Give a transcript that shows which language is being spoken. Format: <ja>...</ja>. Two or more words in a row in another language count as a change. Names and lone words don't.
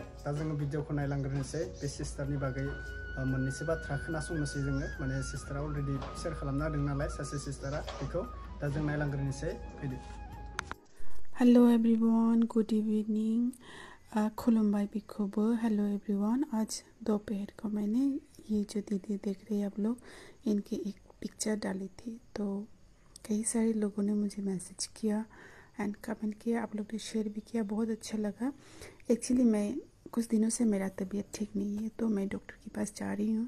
<brx>दा जोङो भिडिअखौ नायलांग्रोनोसै बे सिस्टारनि बागै मोननैसो बाथ्रा खोनासंनोसै जोङो माने सिस्टारा अलरेडि शेयार खालामना होदों नालाय सासे सिस्टारा बेखौ दा जों नायलांग्रोनोसै फैदो।</brx> <en>Hello everyone, good evening,</en> <brx>खुलुमबाय बिखुबो।</brx> <en>Hello everyone,</en> <hi>आज दोपहर को मैंने ये जो दीदी देख रहे हैं आप लोग इनकी एक पिक्चर डाली थी तो कई सारे लोगों ने मुझे मैसेज किया एंड कमेंट किया, आप लोग ने शेयर भी किया, बहुत अच्छा लगा। एक्चुअली मैं कुछ दिनों से मेरा तबीयत ठीक नहीं है तो मैं डॉक्टर के पास जा रही हूँ।</hi>